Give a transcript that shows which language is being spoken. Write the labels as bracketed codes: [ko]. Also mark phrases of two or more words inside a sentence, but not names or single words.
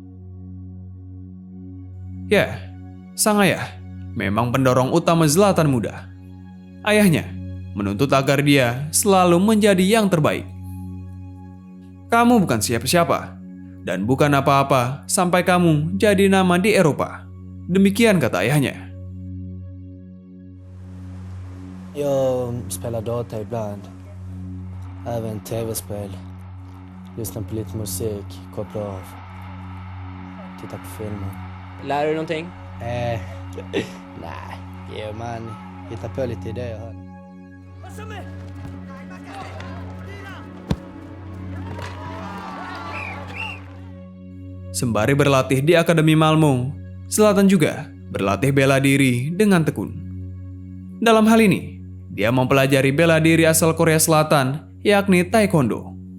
[id] Ya, sang ayah memang pendorong utama Zlatan muda. Ayahnya menuntut agar dia selalu menjadi yang terbaik. Kamu bukan siapa-siapa dan bukan apa-apa sampai kamu jadi nama di Eropa. Demikian kata ayahnya. [sv] Jag spelar data ibland. Även tv-spel. Lyssnar på lite musik, kopplar av. Tittar på filmer. Lär du någonting? Nej, man hittar på lite idéer här. [id] Sembari berlatih di Akademi Malmo, Zlatan juga berlatih bela diri dengan tekun. Dalam hal ini, dia mempelajari bela diri asal Korea Selatan, yakni Taekwondo.